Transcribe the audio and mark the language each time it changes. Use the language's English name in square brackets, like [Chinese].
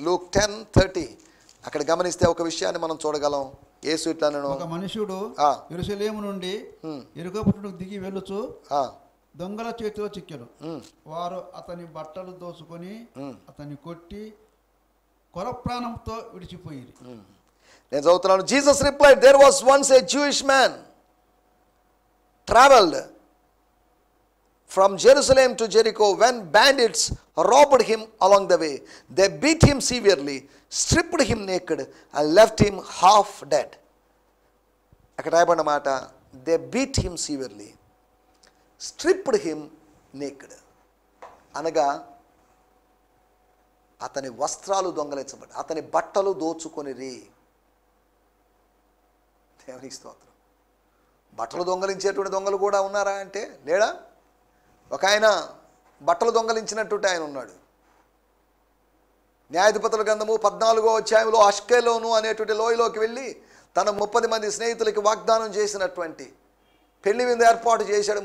[Telugu] Luke 10:30. అక్కడ గమనిస్తే ఒక విషయాన్ని మనం చూడగలం. యేసు ఇట్లనెను, ఒక మనుషుడు యెరూషలేము నుండి యెరికో పట్టణముకు దిగి వెళ్ళుచు దొంగల చేతిలో చిక్కెను. వారు అతని బట్టలు దోచుకొని అతన్ని కొట్టి కొర ప్రాణంతో విడిచిపోయి. నేను చదువుతున్నాను. [English] Jesus replied, there was once a Jewish man traveled from Jerusalem to Jericho when bandits robbed him along the way. They beat him severely, stripped him naked and left him half dead. [Telugu] అక్కడ రాయబడిన మాట, [English] they beat him severely, stripped him naked. [Telugu] అనగా అతని వస్త్రాలు దొంగలించబడి, అతని బట్టలు దోచుకొనిరి. దేవునికి స్తోత్రం. బట్టలు దొంగలించేటువంటి దొంగలు కూడా ఉన్నారా అంటే లేడా? ఒక ఆయన బట్టలు దొంగలించినట్టు ఆయన ఉన్నాడు. న్యాయాధిపతుల గ్రంథము 14వ అధ్యాయంలో అష్కెలోను అనేటువంటి లోయలోకి వెళ్ళి తన 30 మంది స్నేహితులకి వాగ్దానం చేసినటువంటి పెళ్లి విందు ఏర్పాటు చేశాడు.